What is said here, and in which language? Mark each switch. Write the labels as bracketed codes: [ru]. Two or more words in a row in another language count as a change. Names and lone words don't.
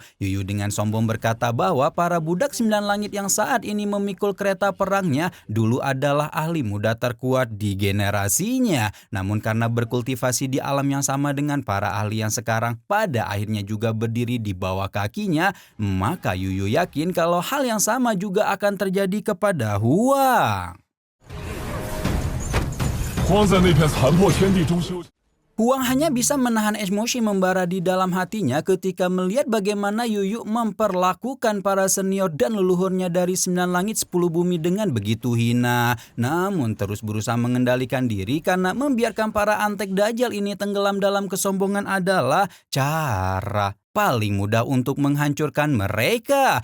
[id] Yuyu dengan sombong berkata bahwa para budak 9 langit yang saat ini memikul kereta perangnya dulu adalah ahli muda terkuat di generasinya. Namun karena berkultivasi di alam yang sama dengan para ahli yang sekarang pada akhirnya juga berdiri di bawah kakinya, maka Yuyu yakin kalau hal yang sama sama juga akan terjadi kepada Huang. [zh] 荒在那片残破天地中修行。 [id] Huang hanya bisa menahan emosi membara di dalam hatinya ketika melihat bagaimana Yuyu memperlakukan para senior dan leluhurnya dari 9 langit 10 bumi dengan begitu hina. Namun terus berusaha mengendalikan diri karena membiarkan para antek dajjal ini tenggelam dalam kesombongan adalah cara paling mudah untuk menghancurkan mereka.